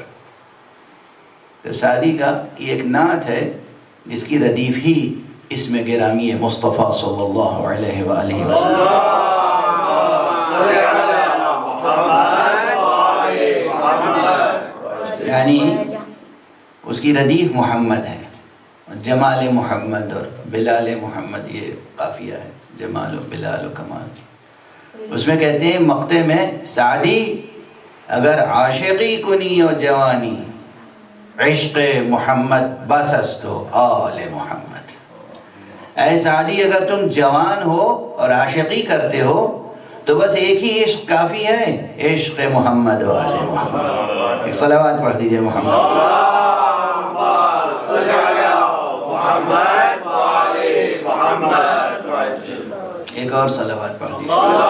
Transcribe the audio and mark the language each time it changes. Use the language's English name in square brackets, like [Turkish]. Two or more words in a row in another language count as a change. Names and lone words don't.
[Urdu] تو سعدی کا یہ ایک نعت ہے جس کی ردیف ہی اسم گرامی مصطفیٰ صلی اللہ علیہ وآلہ وسلم، یعنی اس کی ردیف محمد ہے. جمال محمد اور بلال محمد یہ قافیہ ہے، جمال و بلال و کمال. اس میں کہتے ہیں مقطع میں، [Persian] سعدی اگر عاشقی کنی و جوانی، عشق محمد بس است و آل محمد. [Urdu] اے سعدی اگر تم جوان ہو اور عاشقی کرتے ہو تو بس ایک ہی عشق کافی ہے، عشق محمد و آل محمد. ایک صلوات پڑھ دیجئے محمد. ایک اور صلوات پڑھ دیجئے.